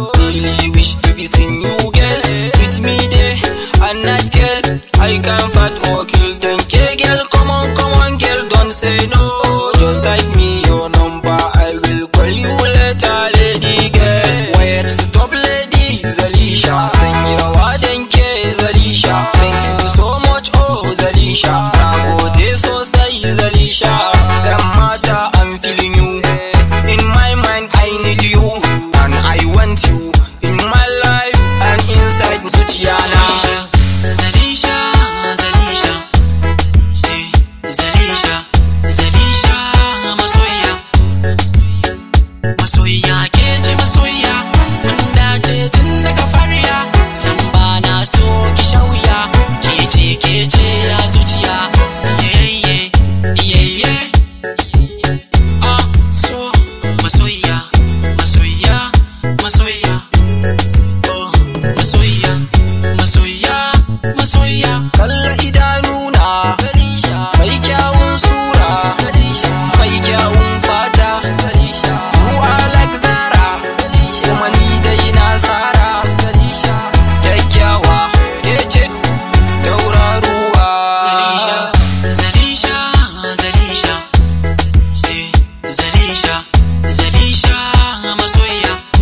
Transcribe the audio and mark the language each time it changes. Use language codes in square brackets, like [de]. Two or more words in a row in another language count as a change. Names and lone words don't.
[en] Really wish to be seeing you, girl. With me day and night, girl. I can fight or kill them, K girl. Come on, come on, girl. Don't say no. Just type me your number, I will call you later, lady girl. Wait, stop, lady Zalisha. [ha] Zan yi rawa dan ke, Zalisha. [en] Thank you so much, [ha] oh Zalisha. Na gode sosai, Zalisha. Yan mata, [en] I'm feeling you. In my mind, I need you. And I want you in my life and inside [ha] zuciya na. Zalisha, Zalisha, Zalisha, eh, Zalisha, Zalisha, masoya, masoya, ke ce masoya, mun dace tun daga fariya, san ba na so ki sha wuya, ke ce, ke ce ya zuciya, yeah, yeah, yeah, yeah, ah, so, masoya, masoya, masoya, oh, masoya, masoya, masoya. Kalla idanuna, mai kyawun sura, mai kyawun fata, [en] you are like [ha] Zara, kuma ni dai na sara. Kyakkyawa, ke ce tauraruwa. Zalisha, Zalisha, Zalisha, eh, Zalisha, Zalisha, masoya.